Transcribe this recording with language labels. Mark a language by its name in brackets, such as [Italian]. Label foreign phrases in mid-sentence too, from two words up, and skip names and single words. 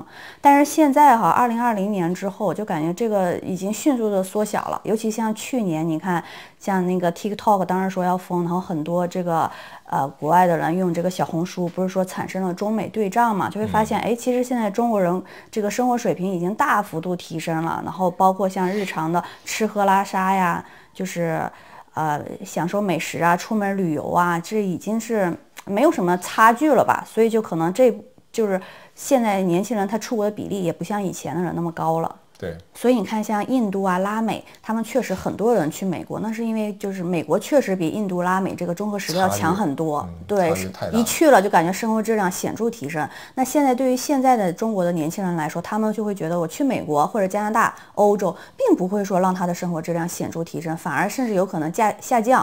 [Chinese] 但是現在2020年之後，就感覺這個已經迅速的縮小了，尤其像去年，你看像那個 TikTok 當時說要封，然後很多這個國外的人用這個小紅書，不是說產生了中美對仗嘛，就會發現，哎，其實現在中國人這個生活水平已經大幅度提升了，然後包括像日常的吃喝拉撒呀，就是享受美食啊，出門旅游啊，這已經是沒有什麼差距了吧？所以就可能這就是現在年輕人他出國的比例也不像以前的人那麼高了。对，所以你看，像印度啊、拉美，他們確實很多人去美國，那是因為就是美國確實比印度、拉美這個綜合實力要強很多。對，一去了就感覺生活質量顯著提升。那現在對於現在的中國的年輕人來說，他們就會覺得我去美國或者加拿大、歐洲，並不會說讓他的生活質量顯著提升，反而甚至有可能下降。